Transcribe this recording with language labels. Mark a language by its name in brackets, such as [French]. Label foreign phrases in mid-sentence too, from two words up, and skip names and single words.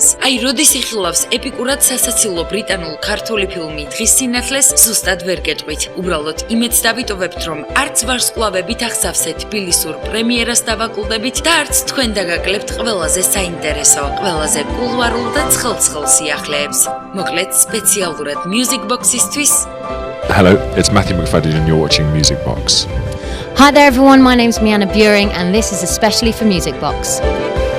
[Georgian] აი, როდის იხილავს ეპიკურად სასაცილო ბრიტანულ ქართული ფილმი დღის სინათლეს, ზუსტად ვერ გეტყვით. უბრალოდ იმედს დავიტოვებთ, რომ არც ვარსკვლავებით ახსავსეთ თბილისურ პრემიერას დავაკლდებით და არც თქვენ დაგაკლებთ ყველაზე საინტერესო, ყველაზე კულუარულ და ცხელ-ცხელ სიახლეებს. მოკლედ სპეციალურად Music Box-ისთვის [English] Hello, it's Matthew McFadden and you're watching Music Box. Hi there everyone, my name's Mianna Buring and this is especially for Music Box.